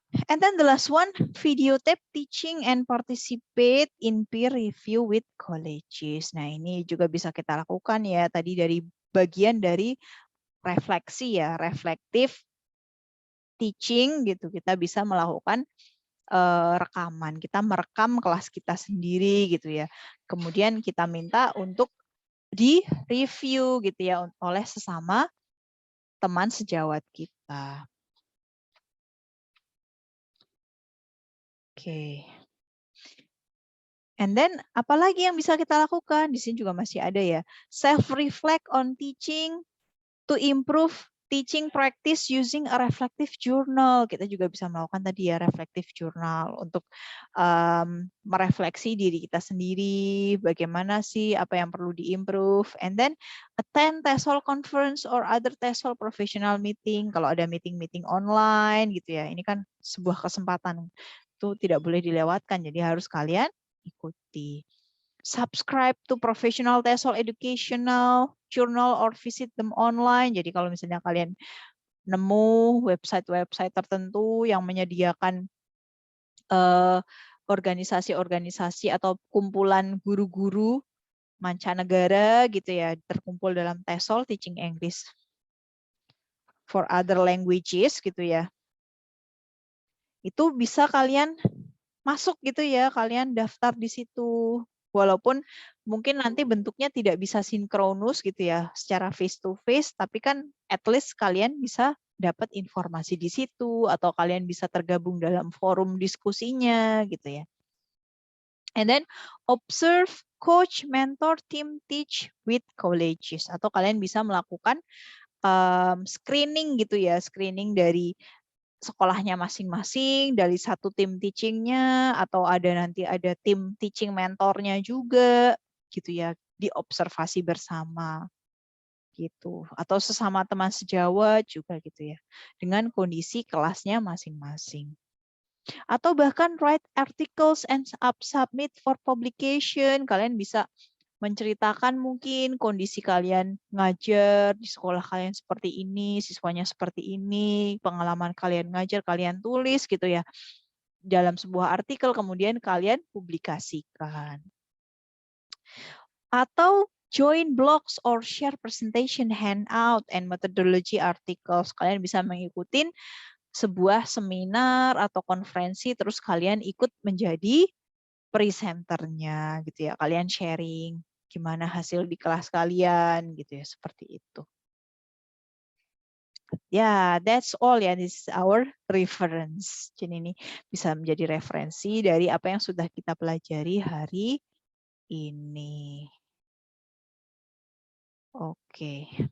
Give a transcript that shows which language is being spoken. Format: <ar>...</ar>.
<en>And then the last one, videotape teaching and participate in peer review with colleges.</en> <id>Nah ini juga bisa kita lakukan ya, tadi dari bagian dari refleksi ya, reflective teaching gitu. Kita bisa melakukan rekaman, kita merekam kelas kita sendiri gitu ya. Kemudian kita minta untuk di-review gitu ya oleh sesama teman sejawat kita. Oke.</id> <en>And then</en> <id>apalagi yang bisa kita lakukan? Di sini juga masih ada ya.</id> <en>Self-reflect on teaching to improve teaching practice using a reflective journal.</en> <id>Kita juga bisa melakukan tadi ya reflective journal untuk merefleksi diri kita sendiri, bagaimana sih apa yang perlu diimprove.</id> <en>And then attend TESOL conference or other TESOL professional meeting.</en> <id>Kalau ada meeting-meeting online gitu ya, ini kan sebuah kesempatan. Itu tidak boleh dilewatkan, jadi harus kalian ikuti.</id> <en>subscribe to professional TESOL educational journal or visit them online.</en> <id>Jadi kalau misalnya kalian nemu website-website tertentu yang menyediakan organisasi-organisasi atau kumpulan guru-guru mancanegara gitu ya, terkumpul dalam TESOL, Teaching English for Other Languages gitu ya. Itu bisa kalian masuk gitu ya, kalian daftar di situ. Walaupun mungkin nanti bentuknya tidak bisa sinkronus gitu ya, secara face to face, tapi kan at least kalian bisa dapat informasi di situ, atau kalian bisa tergabung dalam forum diskusinya gitu ya.</id> <en>And then observe, coach, mentor, team, teach with colleges.</en> <id>Atau kalian bisa melakukan screening gitu ya, screening dari sekolahnya masing-masing, dari satu tim teachingnya, atau nanti ada tim teaching mentornya juga, gitu ya, diobservasi bersama, gitu. Atau sesama teman sejawat juga gitu ya, dengan kondisi kelasnya masing-masing. Atau bahkan</id> <en>write articles and submit for publication.</en> <id>Kalian bisa menceritakan mungkin kondisi kalian ngajar di sekolah kalian seperti ini, siswanya seperti ini, pengalaman kalian ngajar, kalian tulis gitu ya, dalam sebuah artikel, kemudian kalian publikasikan.</id> <en>Atau join blogs or share presentation, handout, and methodology articles.</en> <id>Kalian bisa mengikuti sebuah seminar atau konferensi, terus kalian ikut menjadi presenternya gitu ya. Kalian sharing gimana hasil di kelas kalian gitu ya, seperti itu.</id> <en>Ya, that's all ya, this is our reference.</en> <id>Jadi ini bisa menjadi referensi dari apa yang sudah kita pelajari hari ini. Oke.</id>